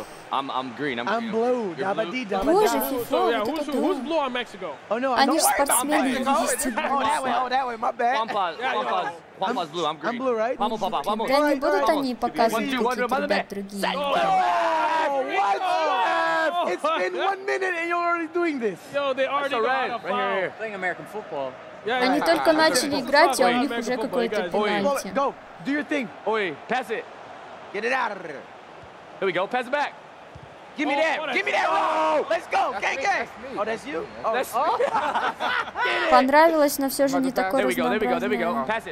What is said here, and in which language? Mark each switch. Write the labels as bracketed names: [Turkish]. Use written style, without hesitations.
[English] I'm green. I'm blue. [Russian] Боже, FIFA, вот это да. Они же спортсмены, [English] Papa's blue. I'm green. I'm blue, right? [Spanish] Vamos, Papa. Vamos. [Russian] Да не будут они показывать какие-то ребят другие. [English] It's been 1 minute and you're already doing this. Yo, they already got a foul. Playing American football. [Russian] Они только начали играть, а у них уже какой-то пенальти. [English] Go. Do your thing. Oi, pass it. Get it out of there. Here we go. Pass it back. Give me that. Give me that. Oh, let's go. Gang. Oh, that's you? Oh, that's [Russian] Понравилось, но все же не такое разнообразное.